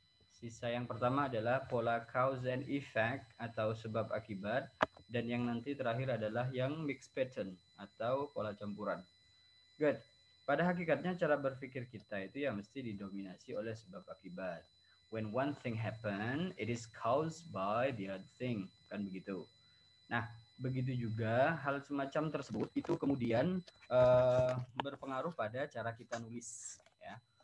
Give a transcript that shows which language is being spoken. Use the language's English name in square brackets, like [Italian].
[Indonesian] Sisa yang pertama adalah pola cause and effect atau sebab akibat, dan yang nanti terakhir adalah yang mixed pattern atau pola campuran. Good. Pada hakikatnya cara berpikir kita itu ya mesti didominasi oleh sebab akibat. [English] When one thing happen, it is caused by the other thing. [Indonesian] Kan begitu. Nah, begitu juga hal semacam tersebut itu kemudian berpengaruh pada cara kita nulis. Ya.